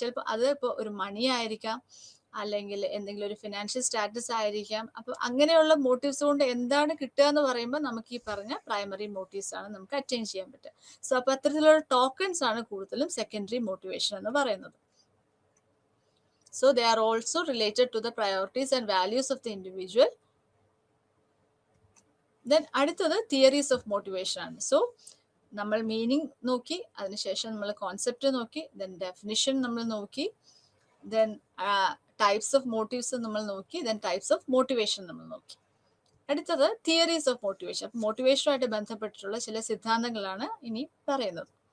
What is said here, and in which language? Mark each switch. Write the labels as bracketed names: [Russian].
[Malayalam] ചിലപ്പോൾ അത് ഇപ്പോൾ ഒരു മണി ആയിരിക്കാം, അല്ലെങ്കിൽ എന്തെങ്കിലും ഒരു ഫിനാൻഷ്യൽ സ്റ്റാറ്റസ് ആയിരിക്കാം. അപ്പൊ അങ്ങനെയുള്ള മോട്ടീവ്സ് കൊണ്ട് എന്താണ് കിട്ടുക എന്ന് പറയുമ്പോൾ നമുക്ക് ഈ പറഞ്ഞ പ്രൈമറി മോട്ടീവ്സ് ആണ് നമുക്ക് അറ്റൈൻ ചെയ്യാൻ പറ്റുക. സോ അപ്പൊ അത്തരത്തിലുള്ള ടോക്കൺസ് ആണ് കൂടുതലും സെക്കൻഡറി മോട്ടിവേഷൻ എന്ന് പറയുന്നത്. [English] So they are also related to the priorities and values of the individual. [Malayalam] Then അടുത്തത് തിയറീസ് ഓഫ് മോട്ടിവേഷൻ ആണ്. സോ നമ്മൾ മീനിങ് നോക്കി, അതിനുശേഷം നമ്മൾ കോൺസെപ്റ്റ് നോക്കി, ദെൻ ഡെഫിനിഷൻ നമ്മൾ നോക്കി, ദെൻ ടൈപ്സ് ഓഫ് മോട്ടീവ്സ് നമ്മൾ നോക്കി, ദെൻ ടൈപ്സ് ഓഫ് മോട്ടിവേഷൻ നമ്മൾ നോക്കി. അടുത്തത് തിയറീസ് ഓഫ് മോട്ടിവേഷൻ. മോട്ടിവേഷനുമായിട്ട് ബന്ധപ്പെട്ടിട്ടുള്ള ചില സിദ്ധാന്തങ്ങളാണ് ഇനി പറയുന്നത്.